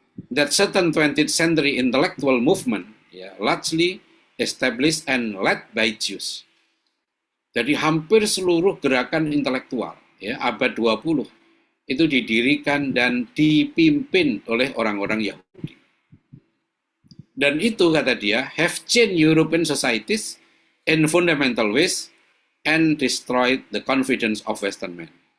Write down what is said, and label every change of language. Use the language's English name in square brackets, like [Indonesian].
[English] That certain 20th century intellectual movement, ya, largely established and led by Jews. [Indonesian] Jadi hampir seluruh gerakan intelektual, ya, abad 20 itu didirikan dan dipimpin oleh orang-orang Yahudi. Dan itu, kata dia, [English] have changed European societies in fundamental ways and destroyed the confidence of Western men.